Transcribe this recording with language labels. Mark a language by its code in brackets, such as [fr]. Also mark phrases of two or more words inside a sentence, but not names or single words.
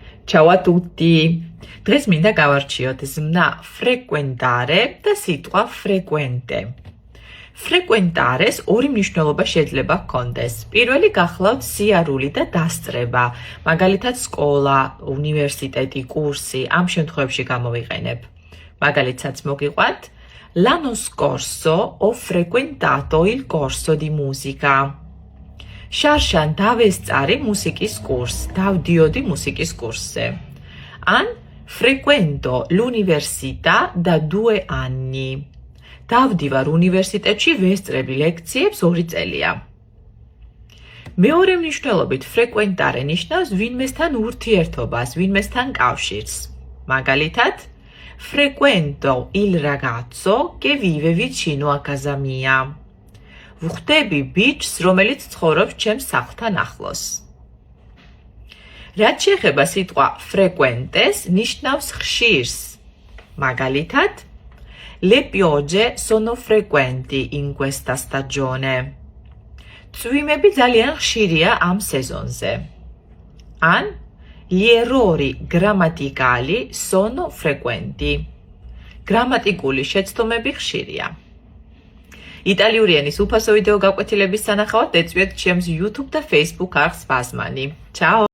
[it] Ciao a tutti! [ka] დღეს მინდა გავარჩიოთ ზმნა frequentare და სიტყვა frequente. Frequentares ორი მნიშვნელობა შეიძლება ჰქონდეს. პირველი გახლავთ სიარული და დასწრება, მაგალითად სკოლა, უნივერსიტეტი, კურსი, ამ შემთხვევებში გამოვიყენებ. მაგალითსაც მოგიყვანთ [it] L'anno scorso ho frequentato il corso di musica. [ka] შარშან დავესწარი მუსიკის კურსს, დავდიოდი მუსიკის კურსზე. [it] An frequento l'università da 2 anni. [ka] დავდივარ უნივერსიტეტში ვესწრები ლექციებს 2 წელია. მეორე მნიშვნელობით frequentare ნიშნავს ვინმესთან ურთიერთობას, ვინმესთან კავშირს. [it] მაგალითად frequento il ragazzo che vive vicino a casa mia. [ka] ვხვდები ბიჭს, რომელიც ცხოვრობს ჩემს სახლთან ახლოს. რაც შეეხება სიტყვა frequentes, ნიშნავს ხშირს. [it] მაგალითად Le piogge sono frequenti in questa stagione. [ka] წვიმები ძალიან ხშირია ამ სეზონზე. [it] An gli errori grammaticali sono frequenti. [ka] გრამატიკული შეცდომები ხშირია. იტალიური ენის უფასო ვიდეო გაკვეთილების სანახავად ეწვიეთ ჩემს YouTube და Facebook არხს Fazmani. Ciao!